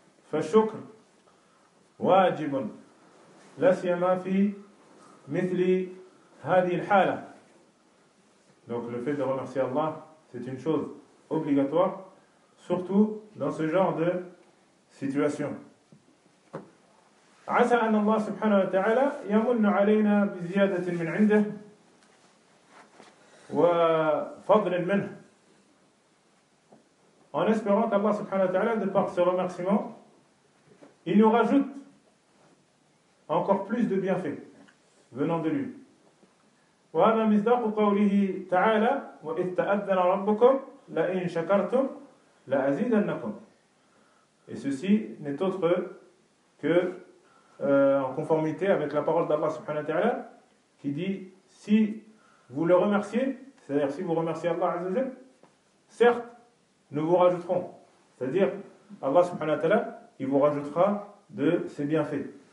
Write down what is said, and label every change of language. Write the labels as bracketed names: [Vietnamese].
[Arabic] Fashukr wajibun lasiyama fi mithli hadhihi al-hala. [French] Donc le fait de remercier Allah, c'est une chose obligatoire, surtout dans ce genre de situation. [Arabic] عسى أن الله سبحانه وتعالى يمن علينا بزيادة من عنده وفضل منه. [French] En espérant qu'Allah سبحانه وتعالى de par ce remerciement il nous rajoute encore plus de bienfaits venant de lui. [Arabic] وهذا مصداق قوله تعالى وإذ تأذن ربكم لئن شكرتم لأزيدنكم. [French] Et ceci n'est autre que en conformité avec la parole d'Allah subhanahu wa ta'ala qui dit si vous le remerciez, c'est-à-dire si vous remerciez Allah azza wa jalla, certes nous vous rajouterons, c'est-à-dire Allah subhanahu wa ta'ala il vous rajoutera de ses bienfaits.